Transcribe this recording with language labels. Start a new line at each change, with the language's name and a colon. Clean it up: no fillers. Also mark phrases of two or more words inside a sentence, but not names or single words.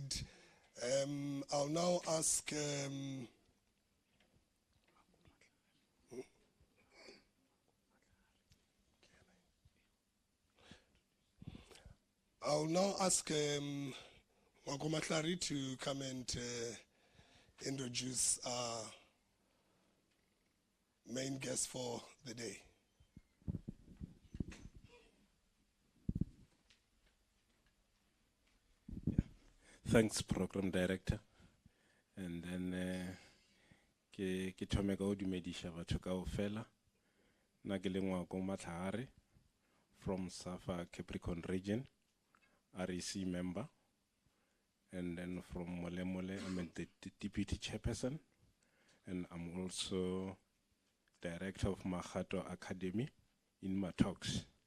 English: I'll now ask Wagomatlari to come and introduce our main guest for the day. Thanks, Program Director. And then
Northern Sotho: ke thome ka o dumedisha batho kaofela nna ke lengwa ko Matlhare
English: from SAFA Capricorn region, REC member, and then from Molemole I'm the deputy chairperson, and I'm also director of Mahato Academy in Matox.